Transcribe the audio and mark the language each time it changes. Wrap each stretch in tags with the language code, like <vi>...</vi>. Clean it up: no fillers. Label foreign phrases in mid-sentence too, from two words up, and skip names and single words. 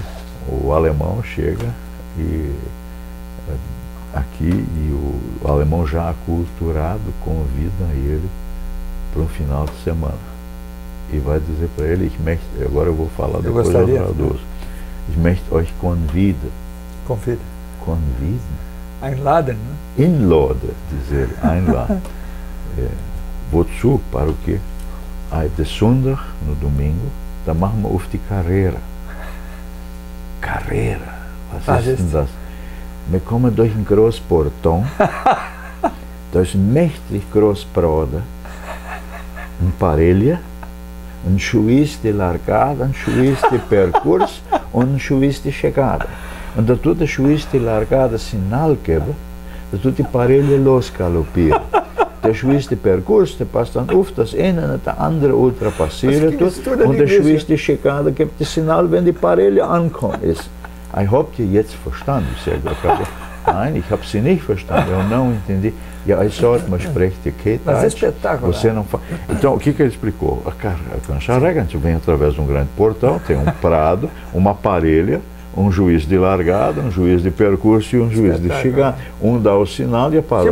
<pt>O alemão chega aqui e o alemão já aculturado convida ele para um final de semana. E vai dizer para ele, agora eu vou falar, depois eu traduzo.</pt> <de>Ich möchte euch conviden.</de> <pt>Convida. Conviden?</pt> <de>Einladen,</de> <pt>né? Inladen, diz ele.</pt> <de>Einladen. Wozu?</de> <pt>Para o quê?</pt> <nl>De zondag,</nl> <pt>no domingo,</pt> <de>da machen wir auf die Carrera. Carrera? Was ist denn das? Wir kommen durch ein großes Portão, da ist ein mächtig großes Prada, ein Parelha,</de> <pt>um juiz de largada, um juiz de percurso</pt> <de>und</de> <pt>um juiz de chegada.</pt> <de>Und da tut der</de> <pt>juiz de largada sinal</pt> <de>geben, da tut die Parelha losgaloppieren.</de> <pt>Der juiz de percurso,</pt> <de>der passt dann auf, dass einer und der andere ultrapassieren tut, und der</de> <pt>juiz de chegada</pt> <de>gibt das Signal, wenn die Parelha ankommt ist. Habt ihr jetzt verstanden? Nein, ich habe sie nicht verstanden,</de> <pt>eu não entendi. E aí só uma spreche que Mas é espetáculo. Você não faz. Então, o que ele explicou? A Cancharrega, a gente vem através de um grande portão, tem um prado, uma parelha, um juiz de largada, um juiz de percurso e um juiz de chegada. Um dá o sinal e a palavra.</pt>